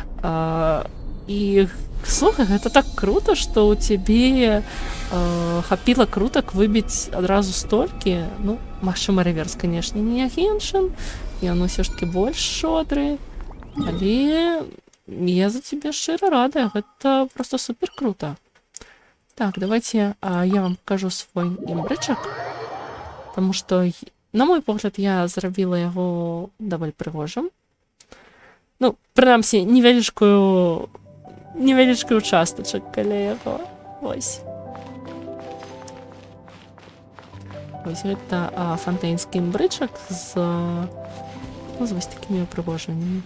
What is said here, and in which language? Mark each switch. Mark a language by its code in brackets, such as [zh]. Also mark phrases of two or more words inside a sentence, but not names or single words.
[be] І слухай, гэта так круто, што ў цябе хапіла крутак выбіць адразу столькі. Ну, магчыма, рэверс, канешне, не Геншин, ён усё ж такі больш шодры, але я за цябе шчыра рада, гэта проста супер круто. Так, [ru] давайте я вам покажу свой [be] імбрычак, таму што, на мой погляд, я зрабіла яго даволі прыгожым. Ну, прынамсі, невялічкую участачак каля яго. Вось. Вось гэта фантэнскі імбрычак з вось такімі упрыгожваннямі.